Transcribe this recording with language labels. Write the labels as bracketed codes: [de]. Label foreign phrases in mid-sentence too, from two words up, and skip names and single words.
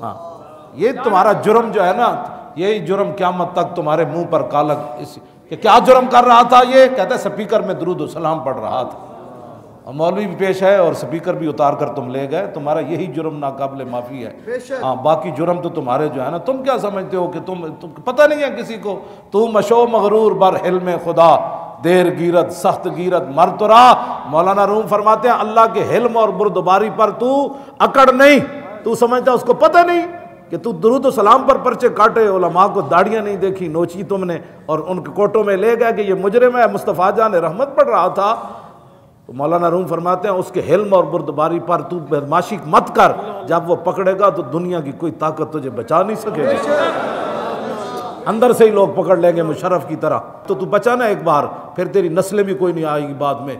[ur] ہاں یہ تمہارا جرم جو ہے نا، یہی جرم قیامت تک تمہارے منہ پر کالک کہ کیا جرم کر رہا تھا یہ؟ کہتا ہے سپیکر میں درود و سلام پڑھ رہا تھا، اور مولوی بھی پیش ہے اور سپیکر بھی اتار کر تم لے گئے، تمہارا یہی جرم ناقابل معافی ہے۔ ہاں باقی جرم تو تمہارے جو ہے نا، تم کیا سمجھتے ہو کہ تم پتہ نہیں ہے کسی کو، [fa] تو مشو مغرور بر حلم خدا، دیر گیرت سخت گیرت مر تو را۔ [ur] مولانا روم فرماتے ہیں اللہ کے حلم اور بردباری پر تو اکڑ نہیں، تو سمجھتا اس کو پتہ نہیں کہ تو درود و سلام پر پرچے کاٹے، علماء کو داڑیاں نہیں دیکھی نوچی تم نے، اور ان کے کوٹوں میں لے گئے کہ یہ مجرم ہے، مصطفیٰ جان رحمت پڑھ رہا تھا، تو مولانا روم فرماتے ہیں اس کے حلم اور بردباری پر تو بدماشی مت کر، جب وہ پکڑے گا تو دنیا کی کوئی طاقت تجھے بچا نہیں سکے گی، اندر سے ہی لوگ پکڑ لیں گے مشرف کی طرح، تو بچا نا ایک بار، پھر تیری نسلیں بھی کوئی نہیں آئے گی بعد میں۔